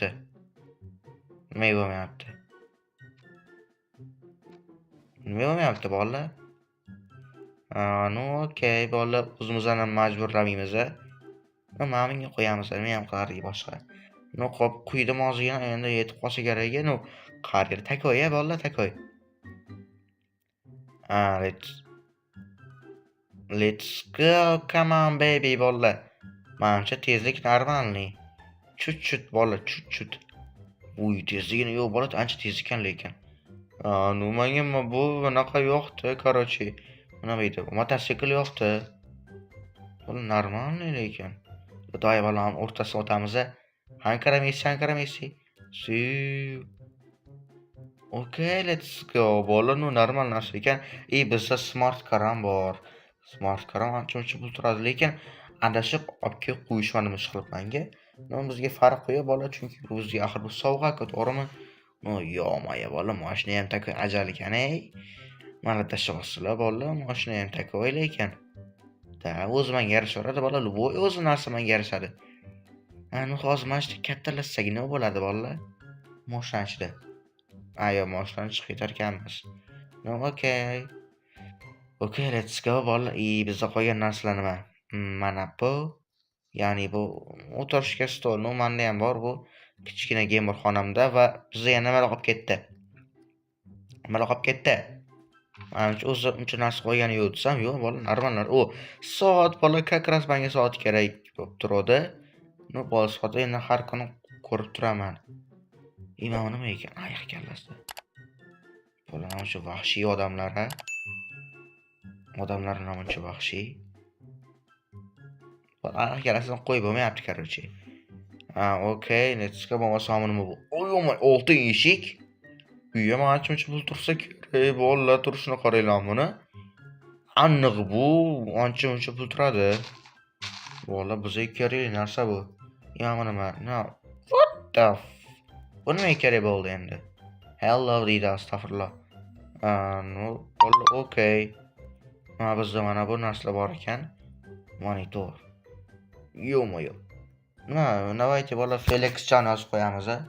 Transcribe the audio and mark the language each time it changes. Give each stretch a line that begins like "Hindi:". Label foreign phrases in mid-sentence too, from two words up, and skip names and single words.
Uzbek: Nima bo'lmayapti? Nima bo'lmayapti bola? Okey, bola o'zimizni majburlamaymiz. Mana bunga qo'yamiz, nima ham qilardik boshqa. Qop quydim ozgina, endi yetib qolsa kerak. Qarir takoy bola, takoy.
English: Let's go, come on baby bola.
Uzbek: Menimcha tezlik normalniy. Chut bola, chut. Uy, tezligini yo'q bola, ancha tez ekan lekin. Menga bu bunaqa yo'qdi, короче. Mana bu yerda mototsikl yo'qdi. Bola normalniy lekin. Xudoy bolam o'rtasiga o'tamiz. Hanqiramaysiz.
English: Okay, let's go.
Uzbek: Bola normal narsa ekan. Bizda
English: smart car
Uzbek: ham bor.
English: Smart car
Uzbek: ham ancha pul turadi, lekin adashib olib kelib qo'yishmani ish qilibmanga. Bizga farq qo'ya bola, chunki bizga axir bu sovg'a-ku, to'g'rimi? Yo-moyo bola, mashina ham takoy ajal ekan, Mana tashlabsizlar bola, mashina ham takoy lekin. O'zi menga yarashaveradi bola, voy o'zi narsa menga yarashadi. Hozir mana shu kattalashsak nima bo'ladi bola? Mashina ichida. Mashinadan chiqib ketar ekanmiz.
English: Okay, let's go bola.
Uzbek: Bizda qolgan narsalar nima? Mana bu. Ya'ni bu o'tirishga stol, menda ham bor bu. Kichkina gamer xonamda va bizga yana nima olib ketdi? Menimcha o'zi uncha narsa qo'ygani yo'q desam, yo'q bola, normallar. Soat bola,
Russian: как раз
Uzbek: menga soat kerak bo'lib turadi. Bola soatda endi har kuni ko'rib turaman. Mana nima ekan? Ayiq kallasi. Bola, mana shu vahshiy odamlar, Odamlar namuncha vahshiy. Ayiq kallasini qo'yib bo'lmayapti, короче.
English: Okay, let's go.
Uzbek: Bo'lmasa nima bu? Oltin eshik. Uyga menimcha pul tursa kerak. Bola, turishini qaranglar buni. Aniq bu ancha pul turadi. Bola, bizga kerak narsa bu. Nima?
English: What the
Uzbek: bu nima kerak bo'ldi endi? Hello deydi, astag'firullah. Bola, okay. Bizda mana bu narsalar bor ekan. Monitor. Yo-moyo. Navaychi bola, Felix chan yozib qo'yamiz.